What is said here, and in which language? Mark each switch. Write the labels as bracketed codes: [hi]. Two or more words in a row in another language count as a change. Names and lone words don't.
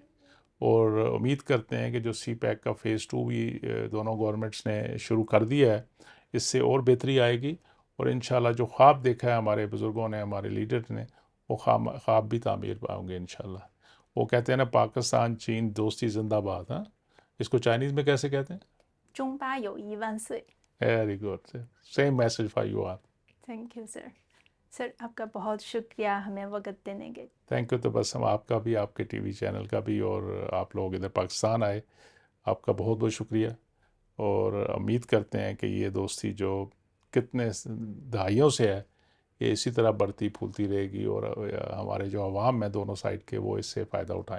[ur] اور امید کرتے ہیں کہ جو سی پیک کا فیز 2 بھی دونوں گورنمنٹس نے شروع کر دیا ہے، اس سے اور بہتری آئے گی. اور انشاءاللہ جو خواب دیکھا ہے ہمارے بزرگوں نے، ہمارے لیڈر نے، وہ خواب بھی تعمیر ہوں گے انشاءاللہ. وہ کہتے ہیں نا، پاکستان چین دوستی زندہ باد. ہاں، اس کو چائنیز میں کیسے کہتے ہیں? [zh] 中巴友谊万岁! [en] Very good, same message for you are. Thank you sir. [ur] سر، آپ کا بہت شکریہ ہمیں وقت دینے کے. [en] Thank you. [ur] تو بس ہم آپ کا بھی، آپ کے ٹی وی چینل کا بھی، اور آپ لوگ ادھر پاکستان آئے، آپ کا بہت بہت شکریہ. اور امید کرتے ہیں کہ یہ دوستی جو کتنی دہائیوں سے ہے، یہ اسی طرح بڑھتی پھولتی رہے گی اور ہمارے جو عوام ہے دونوں سائیڈ کے، وہ اس سے فائدہ اٹھائیں.